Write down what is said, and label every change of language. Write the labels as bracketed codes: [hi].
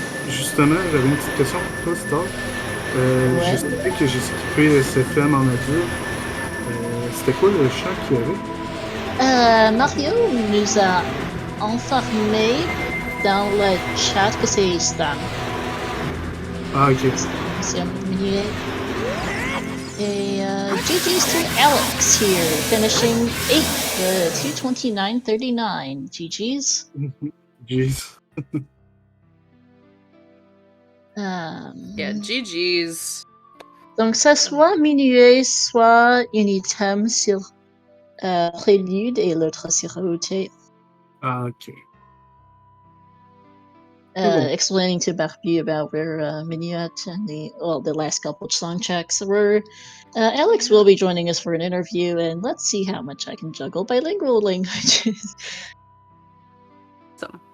[fr] Justement, j'avais une petite question pour toi, Star. Je sais que j'ai skippé SFM en adulte. C'était quoi le chant qu'il y avait? Mario nous a informé dans le chat que c'est Stan. Ah, ok. C'est un millier. [en] Et GG's to Alex here, finishing 8th, 229.39. GG's. Jeez. Yeah, GG's. [fr] Donc ça soit minuet, soit un item sur Prélude et l'autre sur OOT. Ah, ok. [en] Explaining to Barbie about where Minuet and the last couple of song checks were. Alex will be joining us for an interview, and let's see how much I can juggle bilingual languages. So.